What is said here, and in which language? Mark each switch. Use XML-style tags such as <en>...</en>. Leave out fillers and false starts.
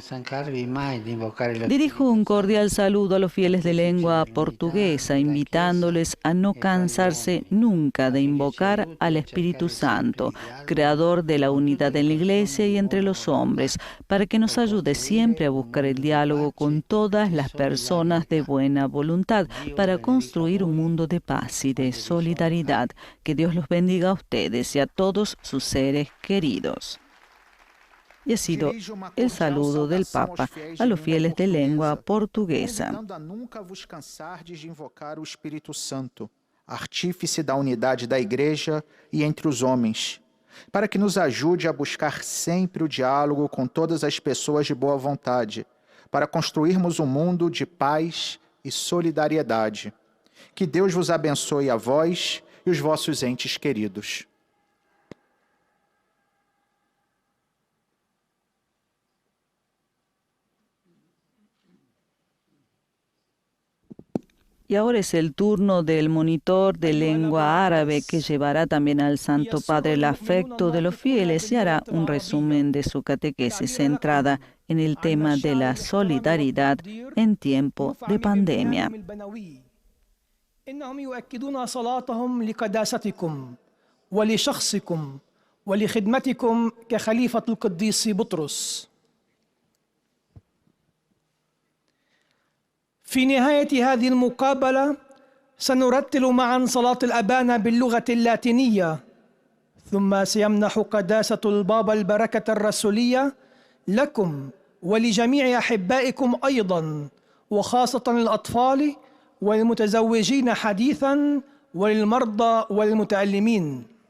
<es>Dirijo un cordial saludo a los fieles de lengua portuguesa, invitándoles a no cansarse nunca de invocar al Espíritu Santo, creador de la unidad en la Iglesia y entre los hombres, para que nos ayude siempre a buscar el diálogo con todas las personas de buena voluntad, para construir un mundo de paz y de solidaridad. Que Dios los bendiga a ustedes y a todos sus seres queridos. Y ha sido el saludo del Papa a los fieles de lengua portuguesa.</es> <pt>Nunca vos cansardes de invocar o Espírito Santo, artífice da unidade da Igreja e entre os homens, para que nos ajude a buscar sempre o diálogo com todas as pessoas de boa vontade, para construirmos um mundo de paz e solidariedade. Que Deus vos abençoe a vós e os vossos entes queridos.</pt> <es>Y ahora es el turno del monitor de lengua árabe, que llevará también al Santo Padre el afecto de los fieles y hará un resumen de su catequesis centrada en el tema de la solidaridad en tiempo de pandemia.</es> <ar>في نهاية هذه المقابلة سنرتل معا صلاة الأبانا باللغة اللاتينية، ثم سيمنح قداسة البابا البركة الرسولية لكم ولجميع أحبائكم أيضا، وخاصة الأطفال والمتزوجين حديثا وللمرضى والمتألمين.</ar>